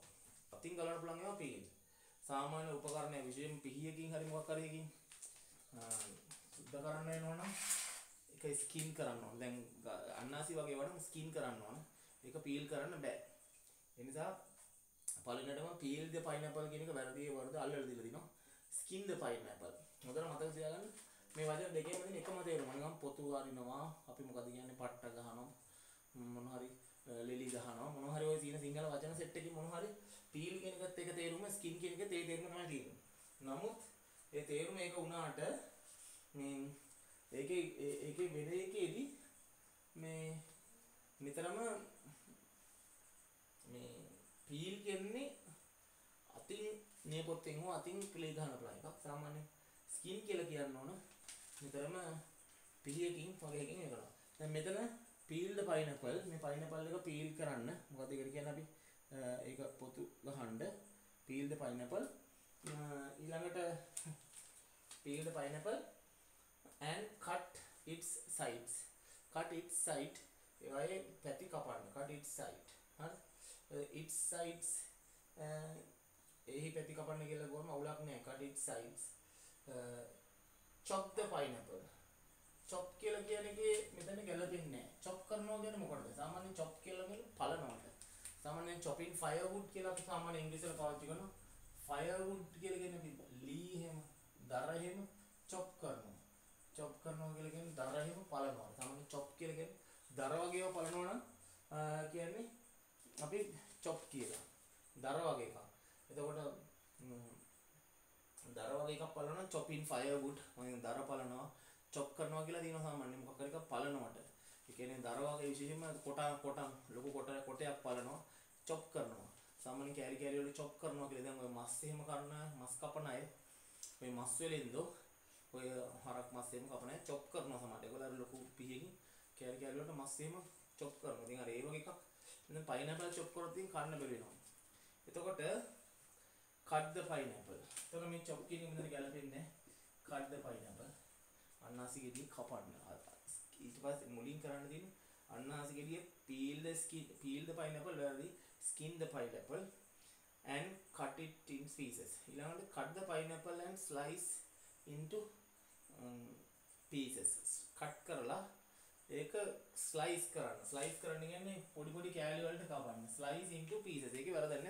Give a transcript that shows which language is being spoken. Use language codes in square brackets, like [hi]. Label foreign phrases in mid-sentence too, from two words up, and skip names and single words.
[si] අතින් ගලවන්න පුළුවන් ඒවා peel. සාමාන්‍ය උපකරණය විශේෂයෙන් පිහියකින් හරි මොකක් හරි එකකින් සුද්ධ කරන්න වෙනවනම් ඒක ස්කින් කරන්න ඕන. දැන් අන්නාසි වගේ වඩා ස්කින් කරන්න ඕන. ඒක පීල් කරන්න බෑ. ඒ නිසා පළවෙනිටම [en] peel the pineapple [si] කියන එක වැරදි වර්ධ අල්ලලා දීලා තිනවා. [en] skin the pineapple. [si] හොඳට මතක තියාගන්න. මේ වචන දෙකේම තියෙන එකම තේරුම. නිකන් පොතු වරිනවා, අපි මොකද කියන්නේ පට්ට ගහනවා, මොන හරි ලෙලි ගහනවා, මොන හරි ඔය තියෙන සිංහල වචන සෙට් එකකින් මොන හරි peel කියන එකත් එක තේරුම, skin කියන එකත් ඒ තේරුම තමයි තියෙන්නේ. නමුත් ඒ තේරුම ඒක වුණාට මේ ඒකේ වෙන එකේදී මේ නිතරම මේ peel කියන්නේ අතින් නියපොත්තෙන් හෝ අතින් ක්ලේ ගන්න පුළුවන් එකක්. සාමාන්‍ය skin කියලා කියන්න ඕන නිතරම පිළියකින් වගේ එකකින් ඒක කරනවා. දැන් මෙතන [en] peel the pineapple. [si] මේ pineapple එක peel කරන්න මොකද ඒකට කියන්නේ අපි ඒක පොතු ගහන්න [en] peel the pineapple. ඊළඟට peel the pineapple and cut its sides. cut its side [si] ඒවායේ පැති කපන්න. [en] cut its side. හරි. its sides [si] එහි පැති කපන්න කියලා ගොම අවුලක් නෑ. [en] cut its sides. chop the pineapple. [si] chop කියලා කියන එකේ මෙතන ගැලපෙන්නේ නෑ. chop කරනවා කියන්නේ මොකටද? සාමාන්‍යයෙන් chop කියලා කියන්නේ පලනවට. සාමාන්‍යයෙන් [en] chopping firewood [si] කියලා අපි සාමාන්‍ය ඉංග්‍රීසිවල පාවිච්චි කරනවා. firewood කියලා කියන්නේ අපි ලී එහෙම දර එහෙම chop කරනවා. chop කරනවා කියලා කියන්නේ දර එහෙම පලනවා. සාමාන්‍ය chop කියලා කියන්නේ දර වගේව පලනවා නම් කියන්නේ අපි chop කියලා. දර වගේ එකක්. එතකොට දර වගේ එකක් පලනවා නම් [en] chopping firewood. [si] මම දර පලනවා chop කරනවා කියලා තියෙනවා සාමාන්‍යයෙන් මොකක් හරි එකක් පලනවට. ඒ කියන්නේ දර වගේ විශේෂයෙන්ම කොටන් ලොකු කොටයක් පලනවා chop කරනවා. සාමාන්‍ය කෑලි කෑලි වල chop කරනවා කියලා දැන් ඔය මස් එහෙම කරන මස් කපන අය ඔය මස් වලින්ද ඔය හරක් මස් එහෙම කපන අය chop කරනවා සමහරට. ඒගොල්ලෝ ලොකු පිහියකින් කෑලි කෑලි වලට මස් එහෙම chop කරනවා. ඉතින් අර ඒ වගේ එකක් දැන් [en] pineapple chop [si] කරොත් ඉතින් කන්න බැරි වෙනවා. [en] එතකොට cut the pineapple. [si] එතකොට මේ chop කියන එක මෙතන ගැලපෙන්නේ නැහැ. [en] cut the pineapple. [si] අන්නාසි ගෙඩිය කපන්න. ඊට පස්සේ මුලින් කරන්න තියෙන්නේ අන්නාසි ගෙඩිය [en] peel the pineapple [si] වැරදි [en] skin the pineapple and cut it in pieces. ඊළඟට cut the pineapple and slice into pieces. [si] cut කරලා ඒක slice කරන්න. slice කරන්න කියන්නේ පොඩි පොඩි කෑලි වලට කපන්න. [en] slice into pieces. [si] ඒකේ වැරදක් නැහැ.